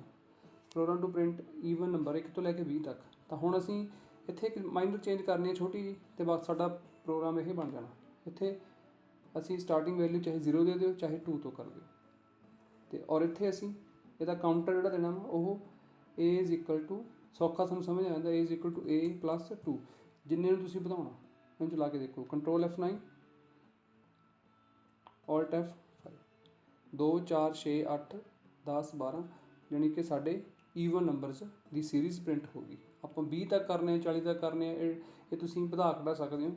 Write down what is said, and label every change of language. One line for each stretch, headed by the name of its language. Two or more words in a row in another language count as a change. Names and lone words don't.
English: program to print even number
Punjabi: 1 ਤੋਂ ਲੈ ਕੇ 20 ਤੱਕ। ਤਾਂ ਹੁਣ ਅਸੀਂ ਇੱਥੇ ਇੱਕ
English: minor change
Punjabi: ਕਰਨੀ ਹੈ ਛੋਟੀ ਜਿਹੀ, ਅਤੇ ਬਸ ਸਾਡਾ ਪ੍ਰੋਗਰਾਮ ਇਹ ਬਣ ਜਾਣਾ। ਇੱਥੇ ਅਸੀਂ
English: starting value
Punjabi: ਚਾਹੇ 0 ਦੇ ਦਿਓ, ਚਾਹੇ 2 ਤੋਂ ਕਰ ਦਿਓ। ਅਤੇ ਔਰ ਇੱਥੇ ਅਸੀਂ ਇਹਦਾ ਕਾਊਂਟਰ ਜਿਹੜਾ ਦੇਣਾ ਵਾ ਉਹ
English: A is equal to,
Punjabi: ਸੌਖਾ ਸਾਨੂੰ ਸਮਝ ਆ ਜਾਂਦਾ,
English: A is equal to A+2।
Punjabi: ਜਿੰਨੇ ਨੂੰ ਤੁਸੀਂ ਵਧਾਉਣਾ ਇਹਨੂੰ ਚਲਾ ਕੇ ਦੇਖੋ। ਕੰਟਰੋਲ F9 Alt F5, 2 4 6 8 10 12, ਯਾਨੀ ਕਿ ਸਾਡੇ
English: even numbers
Punjabi: ਦੀ ਸੀਰੀਜ਼ ਪ੍ਰਿੰਟ ਹੋ ਗਈ। ਆਪਾਂ 20 ਤੱਕ ਕਰਨੇ, 40 ਤੱਕ ਕਰਨੇ, ਇਹ ਤੁਸੀਂ ਵਧਾ ਘਟਾ ਸਕਦੇ ਹੋ।